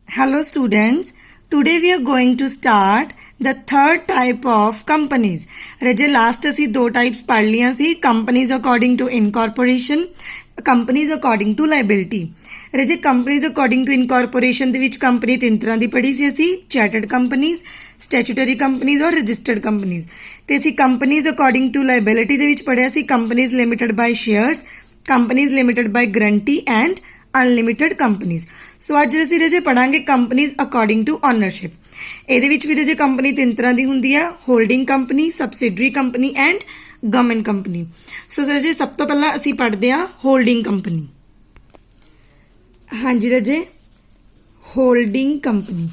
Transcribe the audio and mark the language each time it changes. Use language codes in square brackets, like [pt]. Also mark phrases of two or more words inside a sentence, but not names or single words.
[en] Hello students, today we are going to start the third type of companies. [pa] रजे last ਅਸੀਂ ਦੋ types [hi] पढ़ लिया [pa] सी, [en] companies according to incorporation, companies according to liability. [pa] रजे [en] companies according to incorporation [pa] ਦੇ ਵਿੱਚ company ਤਿੰਨ ਤਰ੍ਹਾਂ ਦੀ ਪੜ੍ਹੀ ਸੀ ਅਸੀਂ, [en] chartered companies, statutory companies और registered companies. [pa] ਤੇ ਅਸੀਂ [en] companies according to liability [pa] ਦੇ ਵਿੱਚ ਪੜ੍ਹਿਆ ਸੀ [en] companies limited by shares, companies limited by guarantee and unlimited companies. [pa] ਸੋ ਅੱਜ ਅਸੀਂ ਰਜੇ ਪੜਾਂਗੇ [en] companies according to ownership. [pa] ਇਹਦੇ ਵਿੱਚ ਵੀ ਰਜੇ ਕੰਪਨੀ ਤਿੰਨ ਤਰ੍ਹਾਂ ਦੀ ਹੁੰਦੀ ਹੈ, [en] holding company, subsidiary company and government company. [pa] ਸੋ ਰਜੇ ਸਭ ਤੋਂ ਪਹਿਲਾਂ ਅਸੀਂ ਪੜ੍ਹਦੇ ਹਾਂ [en] holding company. [pa] ਹਾਂਜੀ ਰਜੇ, [en] holding company.